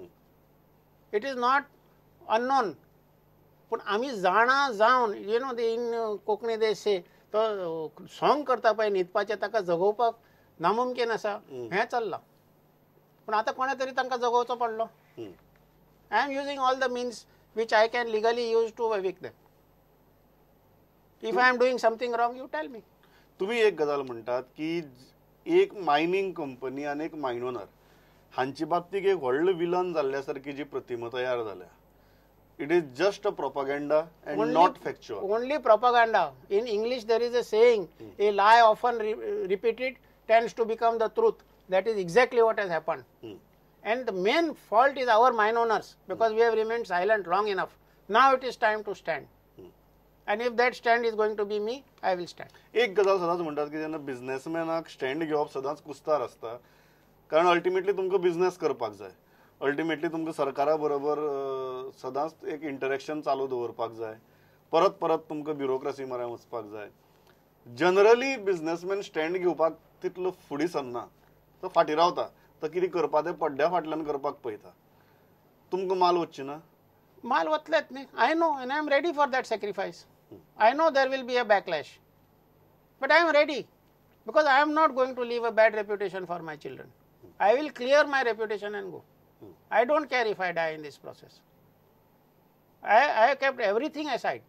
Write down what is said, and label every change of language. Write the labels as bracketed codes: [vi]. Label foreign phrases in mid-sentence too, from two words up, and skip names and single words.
[en] It is not unknown. [kok] पूण आमी जाणा जावन [en] they in Konkani they say [kok] तो सॉंग करता पळय न्हिदपाचें, ताका जगोवपाक नामुमकीन आसा, हें चल्लां. पूण आतां कोणें तरी तांकां जगोवचो पडलो. [en] I am using all the means which I can legally use to evict them. If I am doing something wrong, you tell me. [kok] तुम्ही एक गजाल म्हणटात की एक मायनिंग कंपनी आणि एक मायन ओनर हांची बाबतीत एक व्हडलो विलन जाल्ल्यासारखी जी प्रतिमा तयार जाल्या. [en] It is just a propaganda and not factual. Only propaganda. In English there is a saying, a lie often repeated tends to become the truth. That is exactly what has happened. And the main fault is our mine owners, because we have remained silent long enough. Now it is time to stand. And if that stand is going to be me, I will stand. [kok] एक गजाल सदांच म्हणटात की जेन्ना बिझनेसमॅनाक स्टँड घेवप सदांच कुस्तार आसता, कारण अल्टिमेटली तुमकां बिझनेस करपाक जाय. अल्टिमेटली तुमकां सरकारा बरोबर सदांच एक इंटरॅक्शन चालू दवरपाक जाय. परत परत तुमकां ब्युरोक्रेसी म्हऱ्यान वचपाक जाय. जनरली बिझनेसमॅन स्टँड घेवपाक तितलो फुडें सरना, तो फाटीं रावता. तो कितें करपा तें पड्ड्या फाटल्यान करपाक पळयता. तुमकां माल वचची ना? माल वतलेच न्ही. [en] I know, and I am ready for that sacrifice. I know there will be a backlash, but I am ready, because I am not going to leave a bad reputation for my children. I will clear my reputation and go. I don't care if I die in this process. I have kept everything aside.